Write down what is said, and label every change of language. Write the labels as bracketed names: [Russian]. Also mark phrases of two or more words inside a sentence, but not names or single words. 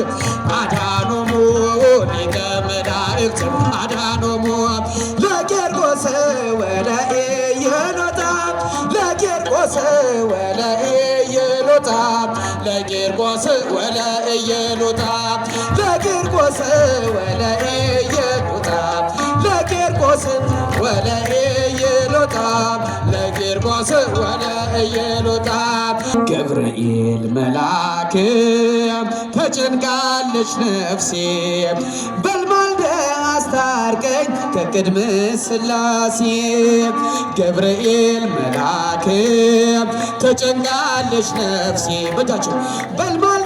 [Geez] አድኃኖሙ ሊቀ መላእክት አድኃኖሙ ለቂርቆስ ወለኢየሉጣ ለቂርቆስ ወለኢየሉጣ ለቂርቆስ ወለኢየሉጣ ለቂርቆስ ወለኢየሉጣ ለቂርቆስ ወለኢየሉጣ ለቂርቆስ ወለኢየሉጣ ገብርኤል መልአክ [Amharic] ተጨንቃለች ነፍሴ በልማልደ አስታርቀኝ ከቅድመ ሥላሴ ገብርኤል መልአክ ተጨንቃለች ነፍሴ በጃቸው በልማልደ